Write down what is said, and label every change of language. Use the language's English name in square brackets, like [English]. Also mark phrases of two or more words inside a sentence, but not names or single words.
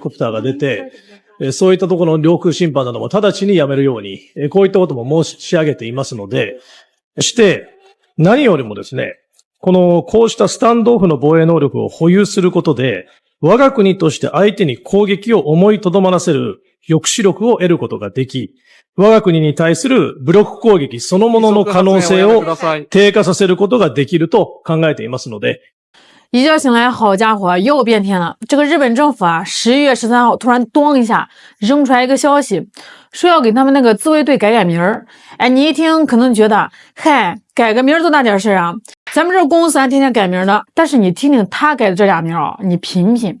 [Japanese] コプターが出て、そういったところの領空侵犯なども直ちにやめるように、こういったことも申し上げていますので、して、何よりもですね、こうしたスタンドオフの防衛能力を保有することで、我が国として相手に攻撃を思いとどまらせる抑止力を得ることができ、我が国に対する武力攻撃そのものの可能性を低下させることができると考えていますので。 [Chinese] 一觉醒来，好家伙，又变天了！这个日本政府啊，11月13号突然咣一下扔出来一个消息，说要给他们那个自卫队改名儿。哎，你一听可能觉得，嗨，改个名儿多大点事啊？咱们这公司还天天改名呢。但是你听听他改的这俩名啊，你品品。